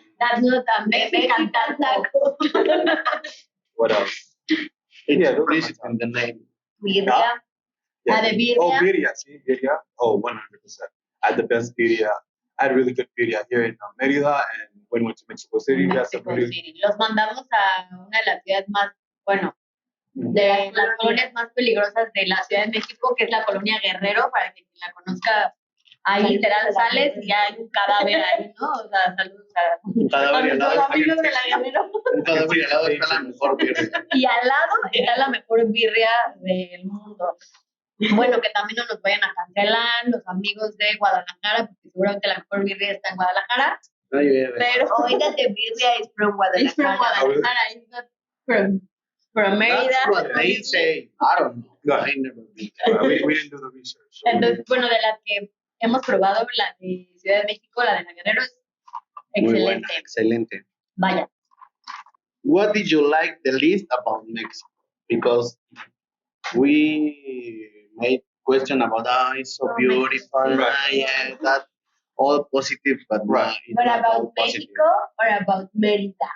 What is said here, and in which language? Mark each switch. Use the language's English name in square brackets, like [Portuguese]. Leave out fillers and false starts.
[English] That's not a Mexican taco. What else? It's in the name. Birria. Yeah. Oh, birria, see, birria. Oh, 100%. I had the best birria. I had really good birria here in Mérida, and when we went to Mexico City, [Spanish] Los mandamos a una de las ciudades más, bueno, de las colonias más peligrosas de la Ciudad de México, que es la colonia Guerrero, para que quien la conozca, ahí literal sales y hay un cadáver ahí, ¿no? O sea, saludos a los amigos de la Guerrero. Un cadáver y al lado está la mejor birria. Y al lado está la mejor birria del mundo. Bueno, que también no nos vayan a cancelar los amigos de Guadalajara, porque seguramente la mejor birria está en Guadalajara. Pero [English] oiga, the birria is from Guadalajara. It's from Guadalajara. It's not from Mérida. That's what they say. I don't know. I never been. We didn't do the research. [Spanish] Entonces, bueno, de las que hemos probado, la de Ciudad de México, la de la Guerrero, es excelente. Muy buena, excelente. Vaya. [English] What did you like the least about Mexico? Because we made question about it's so beautiful, yeah, that all positive, but But about Mexico or about Mérida?